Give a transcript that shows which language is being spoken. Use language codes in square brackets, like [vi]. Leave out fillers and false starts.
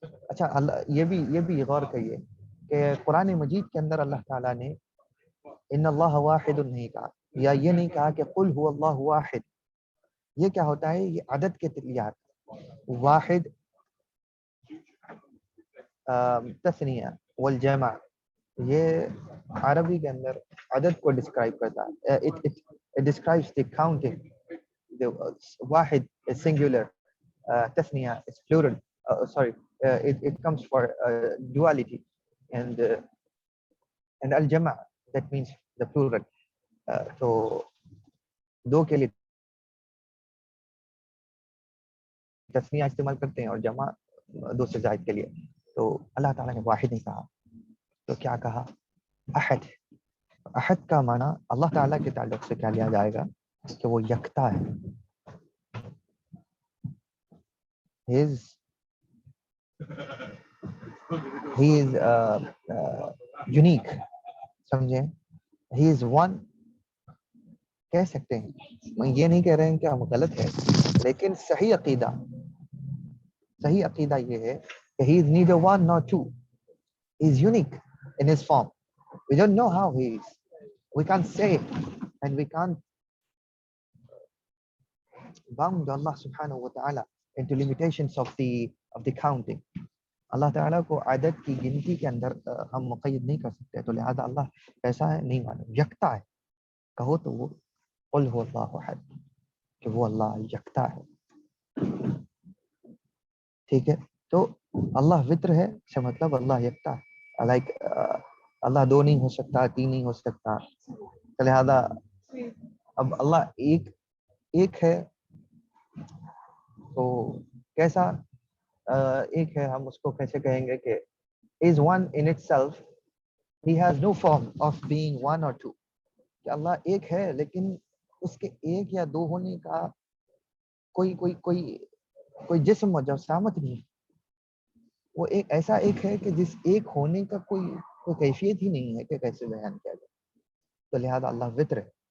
[ur] اچھا، اللہ یہ بھی غور کریے کہ قرآن مجید کے اندر اللہ تعالیٰ نے ان اللہ واحد نہیں کہا، یا یہ نہیں کہا کہ [ar] قل هو اللہ واحد. [ur] یہ کیا ہوتا ہے؟ یہ عدد کے تلیات. واحد تثنیہ والجمع، یہ عربی کے اندر عدد کو ڈسکرائب کرتا ہے. [en] It describes the counting. The واحد is singular, تثنیہ is plural. Sorry, it comes for duality, and al-jama' that means the plural. [ur] تو دو کے لیے تثنیہ استعمال کرتے ہیں اور جمع دو سے زائد کے لیے. تو اللہ تعالیٰ نے واحد نہیں کہا تو کیا کہا؟ احد. احد کا معنی اللہ تعالیٰ کے تعلق سے کیا لیا جائے گا کہ وہ یکتا ہے. [en] He is unique. [ur] سمجھیں؟ [en] He is one. [ur] کہہ سکتے ہیں, میں یہ نہیں کہہ رہے ہیں کہ ہم غلط ہیں, لیکن صحیح عقیدہ یہ ہے کہ [en] he is neither one nor two. He is unique in his form. We don't know how he is. We can't say, and we can't bound Allah subhanahu wa ta'ala into limitations of the counting. [ur] اللہ تعالیٰ کو عدد کی گنتی کے اندر ہم مقید نہیں کر سکتے, تو لہذا اللہ ایسا ہے نہیں معلوم, یکتا ہے. کہو تو وہ [ar] قل هو اللہ احد, [ur] کہ وہ اللہ یکتا ہے. ٹھیک ہے, تو اللہ وطر ہے سے مطلب اللہ یکتا ہے. لائک اللہ دو نہیں ہو سکتا, تین نہیں ہو سکتا, تو لہذا اب اللہ ایک ہے. تو کیسا ایک ہے, ہم اس کو کیسے کہیں گے کہ [en] is one in itself, he has no form of being one or two. [ur] کہ اللہ ایک ہے لیکن اس کے ایک یا دو ہونے کا کوئی جسم و جسامت نہیں. وہ ایک ایسا ایک ہے کہ جس ایک ہونے کا کوئی کیفیت ہی نہیں ہے کہ کیسے بیان کیا جائے. تو لہذا اللہ وطر ہے.